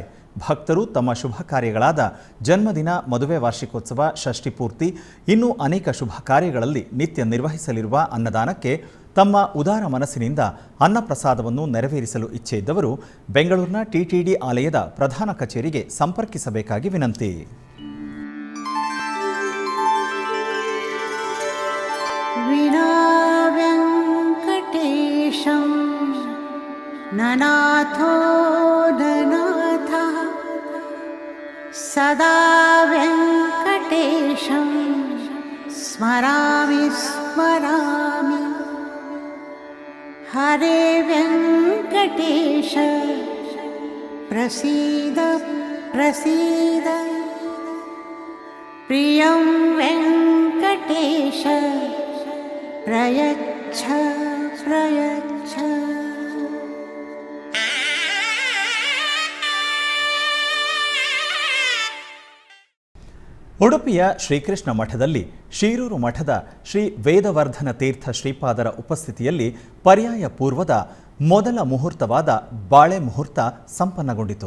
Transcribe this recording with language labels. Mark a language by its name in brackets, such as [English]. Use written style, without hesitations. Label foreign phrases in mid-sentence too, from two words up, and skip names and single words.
[Kannada] ಭಕ್ತರು ತಮ್ಮ ಶುಭ ಕಾರ್ಯಗಳಾದ ಜನ್ಮದಿನ, ಮದುವೆ ವಾರ್ಷಿಕೋತ್ಸವ, ಷಷ್ಠಿ ಪೂರ್ತಿ, ಇನ್ನೂ ಅನೇಕ ಶುಭ ಕಾರ್ಯಗಳಲ್ಲಿ ನಿತ್ಯ ನಿರ್ವಹಿಸಲಿರುವ ಅನ್ನದಾನಕ್ಕೆ ತಮ್ಮ ಉದಾರ ಮನಸ್ಸಿನಿಂದ ಅನ್ನಪ್ರಸಾದವನ್ನು ನೆರವೇರಿಸಲು ಇಚ್ಛೆ ಇದ್ದವರು ಬೆಂಗಳೂರಿನ ಟಿಟಿಡಿ ಆಲಯದ ಪ್ರಧಾನ ಕಚೇರಿಗೆ ಸಂಪರ್ಕಿಸಬೇಕಾಗಿ ವಿನಂತಿ. [Sanskrit] ವಿನಾ ವೆಂಕಟೇಶಂ ನನಾಥೋ ನನಾಥ ಸದಾ ವೆಂಕಟೇಶಂ स्मरामि स्मरामि हरे वेङ्कटेश प्रसीद प्रसीद प्रियं वेङ्कटेश प्रयच्छ प्रयच्छ। [Kannada] ಉಡುಪಿಯ ಶ್ರೀಕೃಷ್ಣ ಮಠದಲ್ಲಿ ಶೀರೂರು ಮಠದ ಶ್ರೀ ವೇದವರ್ಧನ ತೀರ್ಥ ಶ್ರೀಪಾದರ ಉಪಸ್ಥಿತಿಯಲ್ಲಿ ಪರ್ಯಾಯ ಪೂರ್ವದ ಮೊದಲ ಮುಹೂರ್ತವಾದ ಬಾಳೆ ಮುಹೂರ್ತ ಸಂಪನ್ನಗೊಂಡಿತು.